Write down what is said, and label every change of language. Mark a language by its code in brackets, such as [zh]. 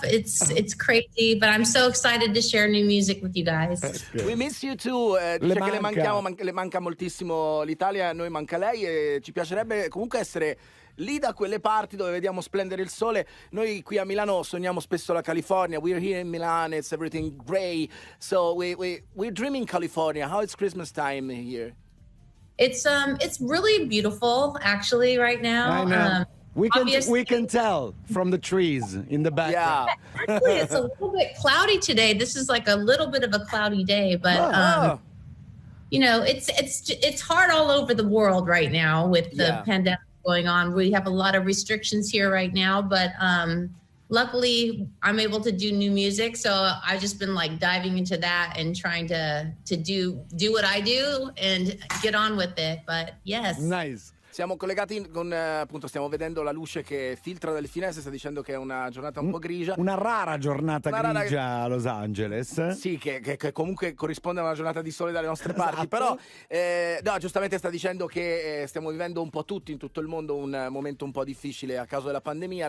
[en] It's crazy, but I'm so excited to share new music with you guys. We miss you too. [it] Dice che le manca moltissimo l'Italia, a noi manca lei e ci piacerebbe comunque essere lì da quelle parti dove vediamo splendere il sole. Noi qui a Milano sogniamo spesso la California. [en] We're here in Milan, it's everything gray. So we're dreaming California. How is Christmas time here? It's really beautiful actually right now. I know. We can tell from the trees in the back. Yeah. Actually, it's a little bit cloudy today. This is like a little bit of a cloudy day, but you know, it's hard all over the world right now with the pandemic going on. We have a lot of restrictions here right now, but luckily I'm able to do new music, so I've just been like diving into that and trying to do what I do and get on with it. But yes. Nice. [it] Siamo collegati con, appunto, stiamo vedendo la luce che filtra dalle finestre, sta dicendo che è una giornata un po' grigia. Una rara giornata grigia a Los Angeles. Sì, che comunque corrisponde a una giornata di sole dalle nostre parti, però no, giustamente sta dicendo che stiamo vivendo un po' tutti in tutto il mondo un momento un po' difficile a causa della pandemia.